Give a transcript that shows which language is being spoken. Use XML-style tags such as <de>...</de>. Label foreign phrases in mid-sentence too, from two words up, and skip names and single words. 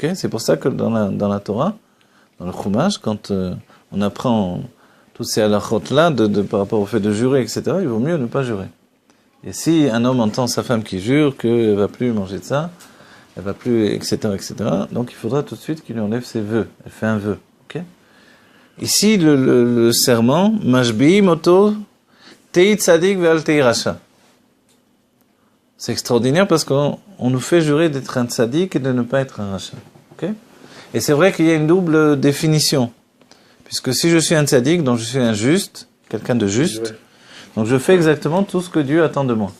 <fr>C'est pour ça que dans la Torah, dans le Chumash, quand on apprend toutes ces halachot-là, par rapport au fait de jurer, etc., il vaut mieux ne pas jurer. Et si un homme entend sa femme qui jure qu'elle ne va plus manger de ça, elle va plus, etc., etc., donc il faudra tout de suite qu'il lui enlève ses vœux. Elle fait un vœu. Okay? Ici, le serment,</fr> <he>משביעים אותו, תהי צדיק ואל תהי רשע.</he> <fr>C'est extraordinaire parce qu'on nous fait jurer d'être un tzadik et de ne pas être un rasha. Okay? Et c'est vrai qu'il y a une double définition. Puisque si je suis un tzadik, donc je suis un juste, quelqu'un de juste, donc je fais exactement tout ce que Dieu attend de moi.</fr>